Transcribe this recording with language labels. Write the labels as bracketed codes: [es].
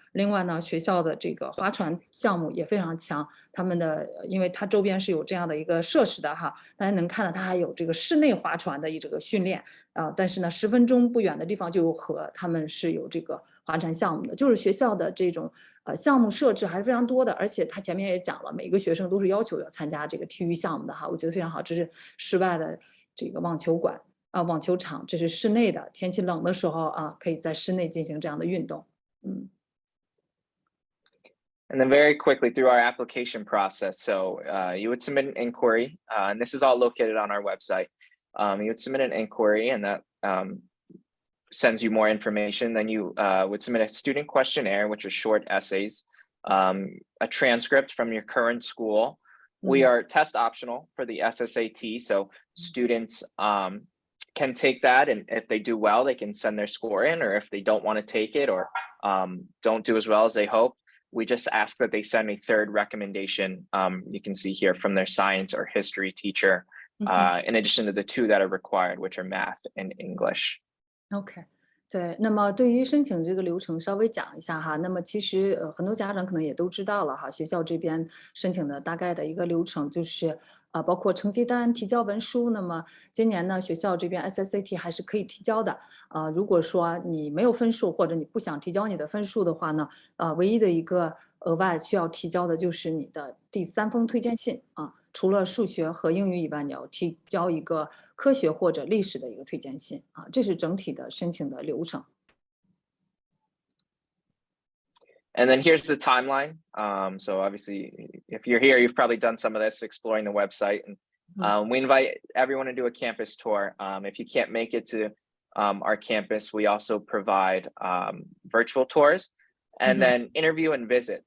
[zh] 另外呢，学校的这个划船项目也非常强，他们的因为它周边是有这样的一个设施的哈，大家能看到它还有这个室内划船的这个训练但是呢，10分钟不远的地方就有河，他们是有这个划船项目的，就是学校的这种项目设置还是非常多的，而且他前面也讲了，每个学生都是要求要参加这个体育项目的哈，我觉得非常好。这是室外的这个网球馆网球场，这是室内的，天气冷的时候可以在室内进行这样的运动。 [en] And then very quickly through our application process. So you would submit an inquiry, and this is all located on our website. You would submit an inquiry, and that sends you more information. Then you would submit a student questionnaire, which are short essays, a transcript from your current school. We are test optional for the SSAT, so students can take that, and if they do well, they can send their score in, or if they don't want to take it or don't do as well as they hope, we just ask that they send a third recommendation. You can see here from their science or history teacher, in addition to the 2 that are required, which are math and English. [zh] OK， 对，那么对于申请这个流程稍微讲一下哈。那么其实很多家长可能也都知道了哈，学校这边申请的大概的一个流程就是包括成绩单、提交文书。那么今年呢，学校这边 SSAT 还是可以提交的。如果说你没有分数或者你不想提交你的分数的话呢，唯一的一个额外需要提交的就是你的第3封推荐信除了数学和英语以外，你要提交一个科学或者历史的一个推荐信这是整体的申请的流程。 [en] And then here's the timeline. So obviously, if you're here, you've probably done some of this, exploring the website. And we invite everyone to do a campus tour. If you can't make it to our campus, we also provide virtual tours and then interview and visit.